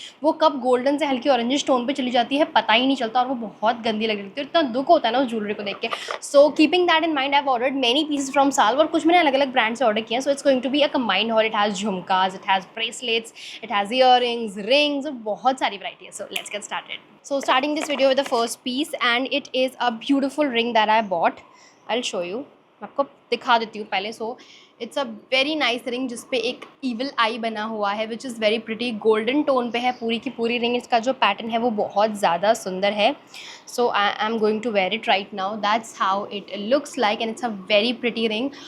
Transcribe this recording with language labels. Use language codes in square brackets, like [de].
[hi] वो कब गोल्डन से हल्की ऑरेंज टोन पे चली जाती है पता ही नहीं चलता, और वो बहुत गंदी लग रही थी। इतना दुख होता है ना उस ज्वेलरी को देख के। [en] so keeping that in mind I have ordered many pieces from Salve, [hi] और कुछ मैंने अलग अलग ब्रांड से ऑर्डर किया हैं। [en] So it's going to be a combined haul. It has jhumkas, it has bracelets, it has earrings, rings, [hi] और बहुत सारी वैरायटी है। [en] So let's get started. So starting this video with the first piece, and it is a beautiful ring that I bought. I'll show you. [hi] मैं आपको दिखा देती हूँ पहले। [en] so it's a very nice ring [hi] जिसपे एक evil आई बना हुआ है, [en] Which is very pretty. [hi] Golden tone पे है पूरी की पूरी रिंग। इसका जो पैटर्न है वो बहुत ज़्यादा सुंदर है। [en] So I am going to wear it right now. That's how it looks like, and it's a very pretty ring.